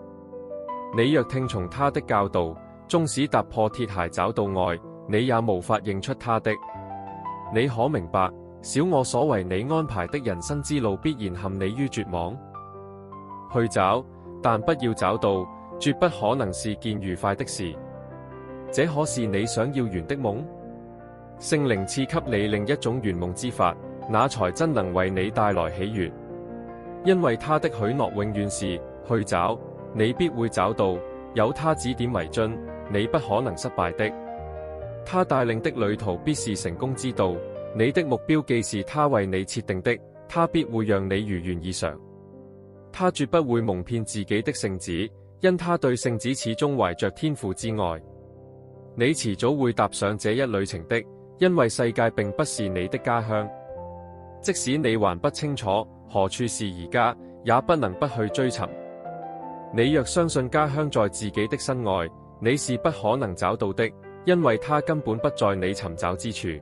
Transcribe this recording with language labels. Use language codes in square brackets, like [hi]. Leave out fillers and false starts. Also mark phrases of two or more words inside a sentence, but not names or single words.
[zh] 你若聽從他的教導，縱使踏破鐵鞋找到愛，你也無法認出他的。你可明白，小我所為你安排的人生之路必然陷你於絕望。去找，但不要找到，絕不可能是件愉快的事。這可是你想要圓的夢？聖靈賜給你另一種圓夢之法，那才真能為你帶來喜悅。因為他的許諾永遠是去找，你必會找到，有他指點迷津，你不可能失敗的。他帶領的旅途必是成功之道，你的目標既是他為你設定的，他必會讓你如願以償。他絕不會蒙騙自己的聖子，因他對聖子始終懷着天父之愛。你遲早會踏上這一旅程的，因為世界並不是你的家鄉。即使你還不清楚何處是而家，也不能不去追尋。你若相信家鄉在自己的身外，你是不可能找到的，因為它根本不在你尋找之處。